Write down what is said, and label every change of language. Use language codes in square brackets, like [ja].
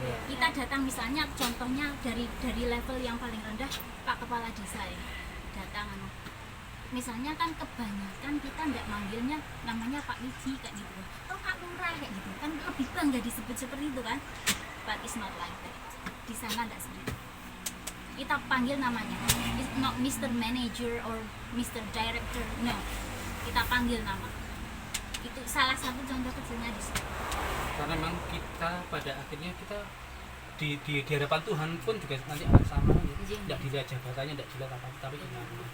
[id] Kita datang misalnya contohnya dari level yang paling rendah, Pak Kepala Desa ya datang misalnya kan kebanyakan kita nggak manggilnya namanya Pak Wiji kayak gitu, atau Pak Lurah kayak gitu kan, lebih bangga disebut seperti itu kan. [en] But it's not like that. [id] Di sana nggak seperti itu. Kita panggil namanya, [en] it's not Mr. Manager or Mr. Director, no, [id] kita panggil nama. Itu salah satu contoh kecilnya di situ. Karena memang kita pada akhirnya kita di hadapan Tuhan pun juga nanti akan sama, tidak dilihat jabatannya, tidak dilihat apa, tapi imannya.